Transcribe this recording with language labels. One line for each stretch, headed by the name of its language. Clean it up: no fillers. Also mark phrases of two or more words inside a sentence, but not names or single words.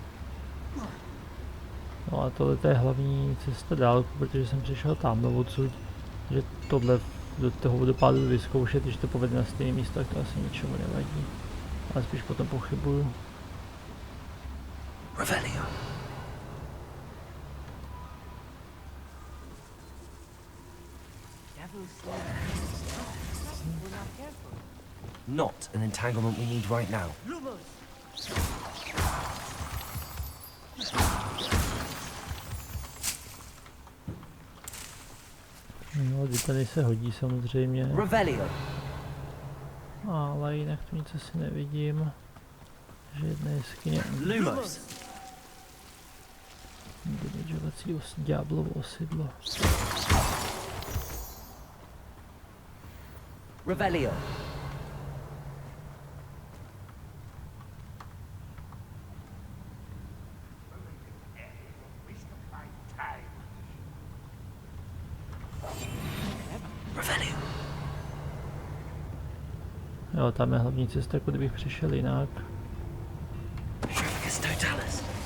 Czech: No a tohle je hlavní cesta dálku, protože jsem přišel tam odsud, že tohle do toho vodopádu vyzkoušet, když to povede na stejné místo, tak to asi ničemu nevadí. Ale spíš potom pochybuju. Revelio.
English: Not an entanglement we need right now.
Czech: No, tady se hodí samozřejmě. Revelio. Ale jinak tu nic asi nevidím. Že jedna jeskyně. Lumos. Dodržovací ďáblovo osidlo. Revelio. Revelio. Jo, tam je hlavní cesta, kudy bych přišel jinak. Totalis.